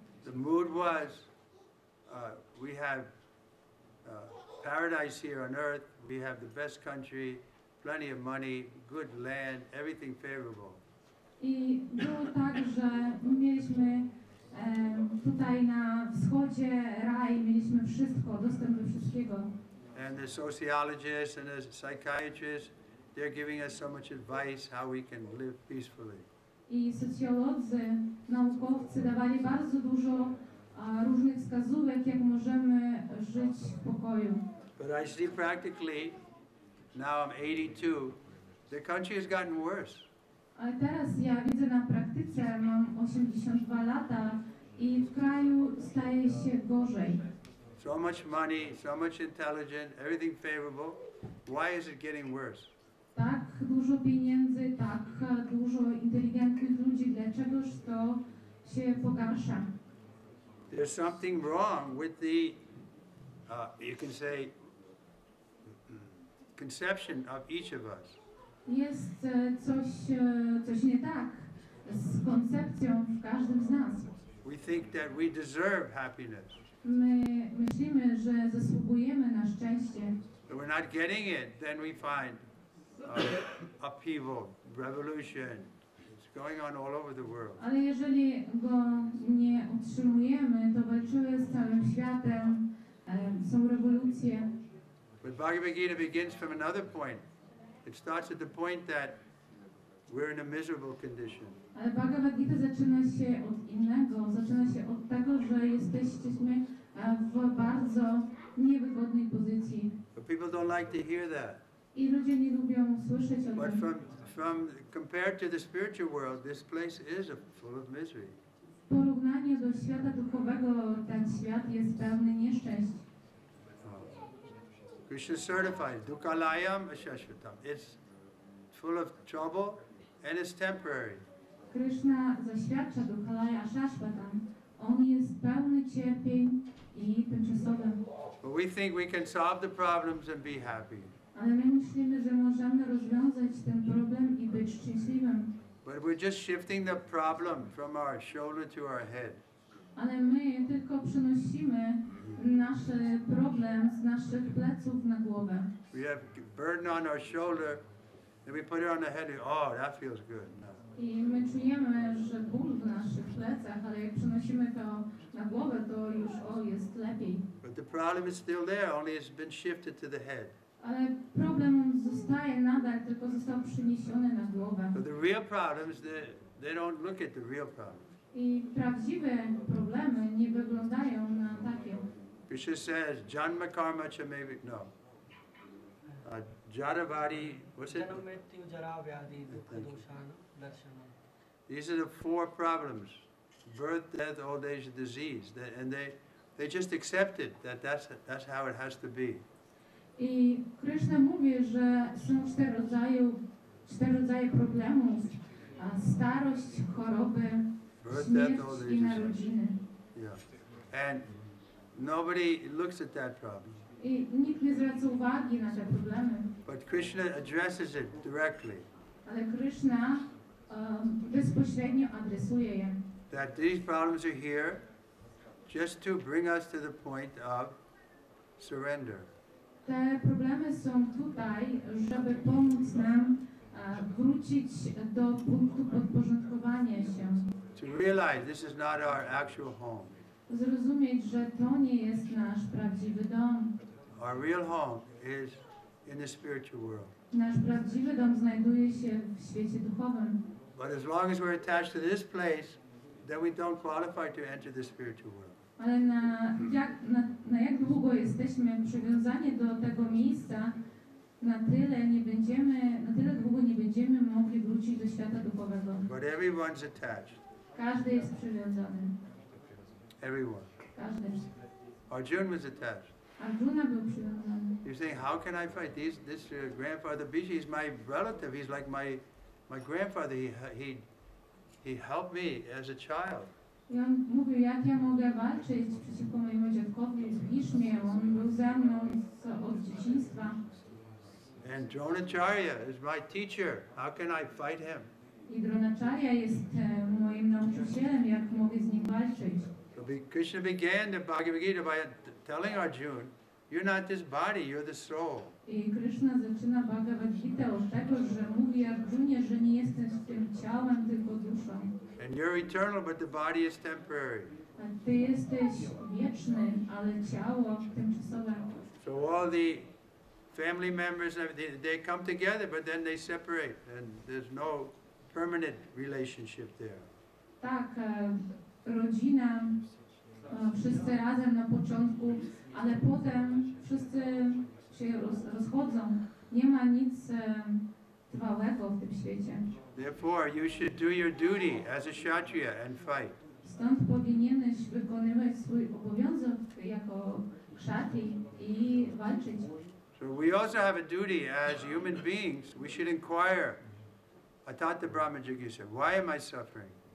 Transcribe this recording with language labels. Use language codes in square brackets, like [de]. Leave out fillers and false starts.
[en] The mood was, we have paradise here on earth, we have the best country, plenty of money, good land, everything favorable. [pl] I było tak, że mieliśmy tutaj na wschodzie raj, mieliśmy wszystko, dostęp do wszystkiego. [en] And the sociologists and the psychiatrists, they're giving us so much advice how we can live peacefully. [pl] I socjolodzy, naukowcy dawali bardzo dużo różnych wskazówek, jak możemy żyć w pokoju. [en] But I see practically, now I'm 82, the country has gotten worse. [pl] Ale teraz ja widzę na praktyce, mam 82 lata i w kraju staje się gorzej. [en] So much money, so much intelligence, everything favorable. Why is it getting worse? [pl] Tak dużo pieniędzy, tak dużo inteligentnych ludzi, dlaczegoż to się pogarsza? [en] There's something wrong with the, you can say, conception of each of us. [pl] Jest coś nie tak z koncepcją w każdym z nas. [en] We think that we deserve happiness. [pl] My myślimy, że zasługujemy na szczęście. [en] If we're not getting it, then we find upheaval, revolution. It's going on all over the world. [pl] Ale jeżeli go nie utrzymujemy, to walczymy z całym światem, są rewolucje. [en] But Bhagavad Gita begins from another point. It starts at the point that we're in a miserable condition. [pl] Ale Bhagavad Gita zaczyna się od innego, zaczyna się od tego, że jesteśmy w bardzo niewygodnej pozycji. [en] But people don't like to hear that. [pl] I ludzie nie lubią słyszeć o [en] But [pl] tym. [en] from compared to the spiritual world, this place is full of misery. [pl] W porównaniu do świata duchowego ten świat jest pełny nieszczęść. [en] Krishna certifies [sa] dukkhalayam ashashvatam. [en] It's full of trouble and it's temporary. [pl] Kryszna zaświadcza [sa] Dukkhalaya Shashvatam. [pl] On jest pełny cierpień i tymczasowym. [en] But we think we can solve the problems and be happy. [pl] Ale my myślimy, że możemy rozwiązać ten problem i być szczęśliwym. [en] But we're just shifting the problem from our shoulder to our head. [pl] Ale my tylko przenosimy nasz problem z naszych pleców na głowę. [en] We have burden on our shoulder, and we put it on the head. And, oh, that feels good. No. [pl] I my czujemy, że ból w naszych plecach, ale jak przenosimy to na głowę, to już jest lepiej. [en] But the problem is still there, only it's been shifted to the head. [pl] Ale problem zostaje nadal, tylko został przeniesiony na głowę. [en] But the real problems, they don't look at the real problems. [pl] I prawdziwe problemy nie wyglądają na takie. [en] Krishna says, [sa] Janma karma cha [en] maybe, no. Jadavadi, what's it? These are the four problems: birth, death, old age, and disease. And they just accepted that that's how it has to be. [pl] I Kryszna mówi, że są cztery rodzaje problemów: starość, choroby, śmierć i narodziny. [en] Yeah. And nobody looks at that problem. [pl] I nikt nie zwraca uwagi na te problemy. [en] But Krishna addresses it directly. [pl] Ale Kryszna bezpośrednio adresuje je. [en] That these problems are here just to bring us to the point of surrender. [pl] Te problemy są tutaj, żeby pomóc nam wrócić do punktu podporządkowania się. [en] To realize this is not our actual home. [pl] Zrozumieć, że to nie jest nasz prawdziwy dom. [en] Our real home is in the spiritual world. [pl] Nasz prawdziwy dom znajduje się w świecie duchowym. [en] But as long as we're attached to this place, then we don't qualify to enter the spiritual world. [pl] Ale na jak długo jesteśmy przywiązani do tego miejsca, na tyle długo nie będziemy mogli wrócić do świata duchowego. [en] But everyone's attached. [pl] Każdy jest przywiązany. [en] Everyone. [pl] Każdy. [en] Arjuna was attached. [pl] Arjuna był przywiązany. [en] You're saying, how can I fight? This grandfather Bhishma, he's my relative. He's like my grandfather. He helped me as a child. [pl] I on mówił, jak ja mogę walczyć przeciwko mojemu dziadkowi w Bhishmie. On był ze mną od dzieciństwa. [en] And Dronacharya is my teacher. How can I fight him? [pl] I Dronacharya jest moim nauczycielem, jak mogę z nim walczyć. [en] So Krishna began the Bhagavad Gita by telling Arjuna, you're not this body, you're the soul. [pl] I Kryszna zaczyna Bhagavad Gita od tego, że mówi Arjunie, że nie jesteś tym ciałem, tylko duszą. [en] And you're eternal, but the body is temporary. [pl] A ty jesteś wieczny, ale ciało tymczasowe. [en] So all the family members, they come together, but then they separate, and there's no permanent relationship there. [pl] Tak, rodzina, wszyscy razem na początku, ale potem wszyscy się rozchodzą. Nie ma nic trwałego w tym świecie. [en] Therefore, you should do your duty as a Kshatriya and fight. [pl] Stąd powinieneś wykonywać swój obowiązek jako kshatri i walczyć. [en] So we also have a duty as human beings. We should inquire, [sa] Atata Brahma Jigyasa, [en] why am I suffering?